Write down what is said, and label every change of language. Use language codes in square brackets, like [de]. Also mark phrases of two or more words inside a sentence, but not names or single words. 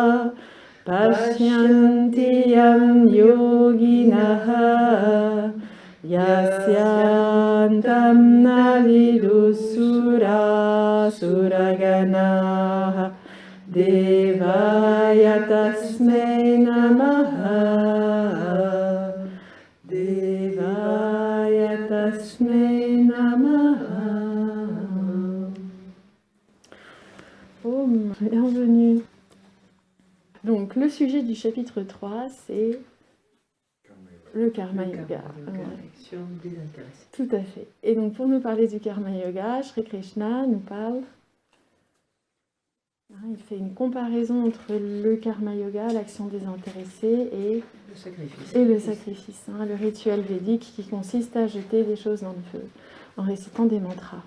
[sa] Pashyanti Yam Yoginaha Yasyantam Navidusura Suraganaha Devaya Tasmai Namaha Devaya Tasmai Namaha. [fr] Bienvenue. Donc le sujet du chapitre 3, c'est le [sa] Karma Yoga. [fr] Tout à fait. Et donc pour nous parler du [sa] Karma Yoga, [fr] Shri Krishna nous parle, il fait une comparaison entre le [sa] Karma Yoga, [fr] l'action désintéressée, et le sacrifice, le rituel védique qui consiste à jeter des choses dans le feu en récitant des mantras.